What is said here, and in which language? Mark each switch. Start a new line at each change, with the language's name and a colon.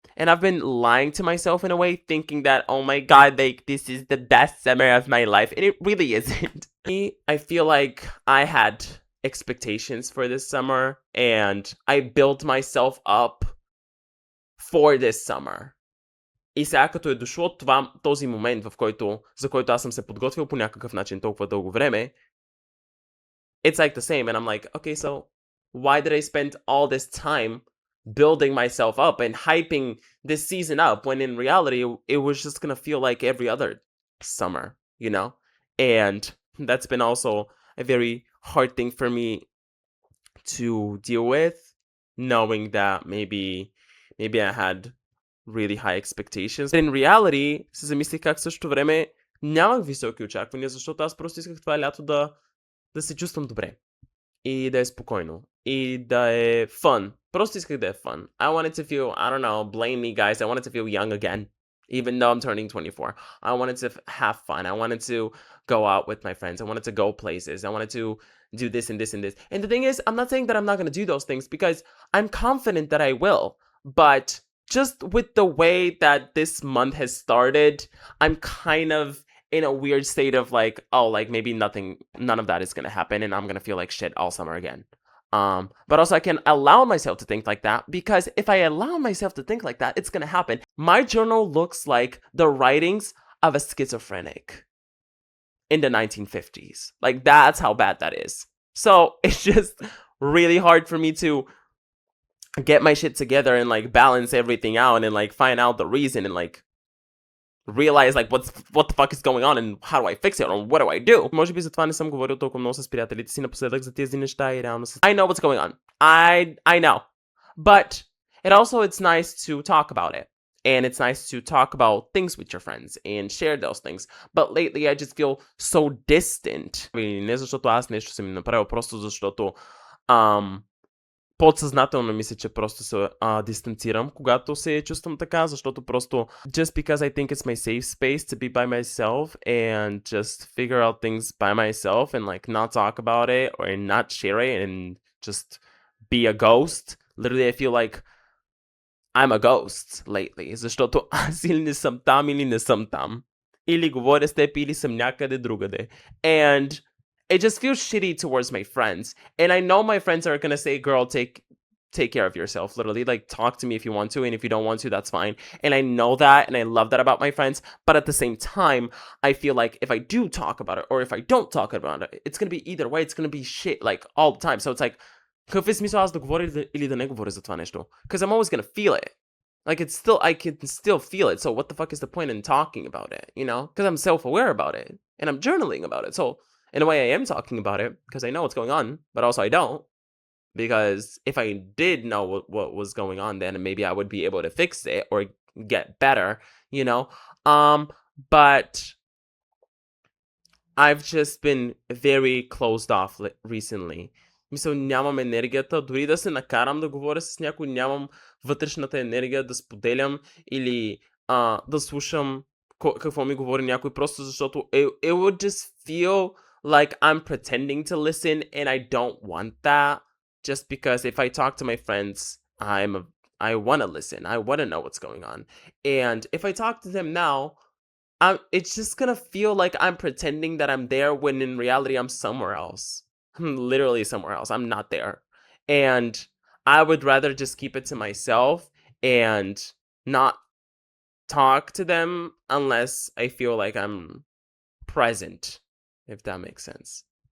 English: And I've been lying to myself in a way, thinking that, oh my god, like, this is the best summer of my life. And it really isn't. I feel like I had expectations for this summer, and I built myself up for this summer.
Bulgarian: И сега като е дошло този момент, за който аз съм се подготвил по някакъв начин толкова дълго време,
English: it's like the same. And I'm like, okay, so why did I spend all this time building myself up and hyping this season up when in reality it was just gonna feel like every other summer, you know? And that's been also a very hard thing for me to deal with, knowing that maybe I had really high expectations. But in reality,
Bulgarian: се замислих как в същото време нямах високи очаквания, защото аз просто исках това лято да се чувствам добре. И да е спокойно. И да е fun. Просто исках да е fun.
English: I wanted to feel, I don't know, blame me guys, I wanted to feel young again. Even though I'm turning 24. I wanted to have fun. I wanted to go out with my friends. I wanted to go places. I wanted to do this and this and this. And the thing is, I'm not saying that I'm not going to do those things because I'm confident that I will. But just with the way that this month has started, I'm kind of in a weird state of like, oh, like maybe none of that is going to happen and I'm going to feel like shit all summer again. But also I can allow myself to think like that, because if I allow myself to think like that, it's gonna happen. My journal looks like the writings of a schizophrenic in the 1950s. Like, that's how bad that is. So it's just really hard for me to get my shit together and like balance everything out and like find out the reason and like realize like what the fuck is going on and how do I fix it or what do I do.
Bulgarian: Може би затова не съм говорил толкова много с приятелите си напоследък за тези неща и реално
English: I know what's going on. I know. But it's nice to talk about it. And it's nice to talk about things with your friends and share those things. But lately I just feel so distant.
Bulgarian: Не защото аз нещо съм им направил, просто защото
English: подсъзнателно мисля, че просто се дистанцирам, когато се чувствам така, защото просто just because I think it's my safe space to be by myself and just figure out things by myself and like not talk about it or not share it and just be a ghost. Literally, I feel like I'm a ghost lately,
Bulgarian: защото аз или не съм там,
English: или не съм там.
Bulgarian: Или говоря с теб, или съм някъде другаде.
English: And it just feels shitty towards my friends. And I know my friends are gonna say, girl, take care of yourself. Literally, like, talk to me if you want to, and if you don't want to, that's fine. And I know that, and I love that about my friends. But at the same time, I feel like if I do talk about it, or if I don't talk about it, it's gonna be either way. It's gonna be shit, like, all the time. So it's like,
Bulgarian: какъв е смисъл аз да говоря или да не говоря за това нещо?
English: Because I'm always gonna feel it. Like, I can still feel it. So what the fuck is the point in talking about it, you know? Because I'm self-aware about it, and I'm journaling about it. So in a way, I am talking about it because I know what's going on, but also I don't. Because if I did know what was going on, then maybe I would be able to fix it or get better, you know? But I've just been very closed off recently.
Bulgarian: Мисля, нямам енергията, дори да се накарам да говоря с някой, нямам вътрешната енергия да споделям или да слушам какво ми говори някой, просто защото
English: it would just feel like I'm pretending to listen, and I don't want that. Just because if I talk to my friends, I want to listen. I want to know what's going on. And if I talk to them now, it's just gonna feel like I'm pretending that I'm there when in reality I'm somewhere else. I'm literally somewhere else. I'm not there. And I would rather just keep it to myself and not talk to them unless I feel like I'm present, if that makes sense.